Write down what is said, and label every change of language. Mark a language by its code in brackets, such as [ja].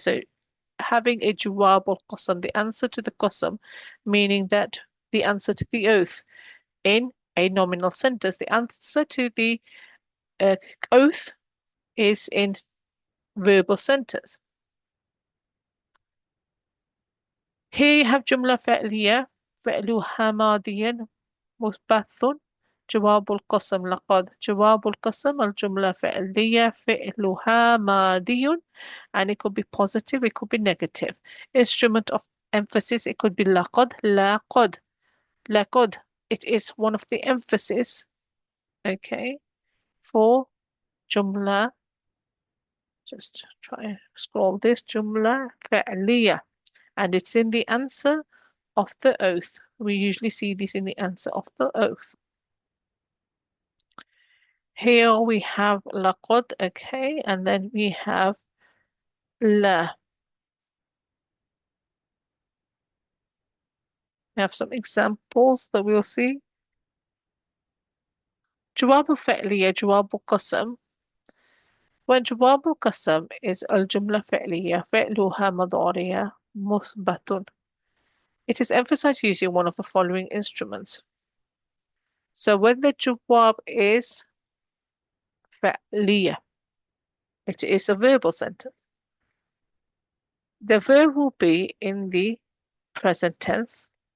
[en] So having a Jawab al-Qasam, the answer to the Qasam, meaning that the answer to the oath in a nominal sentence. The answer to the oath is in verbal sentence. Here you have [ar] جملة فعلية فعلها ماضيا مثبت جواب القسم لقد. جواب القسم الجملة فعلية فعلها ماضي, [en] and it could be positive, it could be negative. Instrument of emphasis, it could be لقد. لقد. لقد. It is one of the emphasis, okay, for جملة. Just try and scroll this. [ar] جملة فعلية. [en] And it's in the answer of the oath. We usually see this in the answer of the oath. Here we have laqad, okay, and then we have la. We have some examples that we'll see. [ar] جواب فعلية جواب قسم. [en] When [ar] جواب القسم [en] is [ar] الجملة فعلية فعلها مضارع مثبت. [en] It is emphasized using one of the following instruments. So when the jawab is فعلية, it is a verbal sentence. The verb will be in the present tense.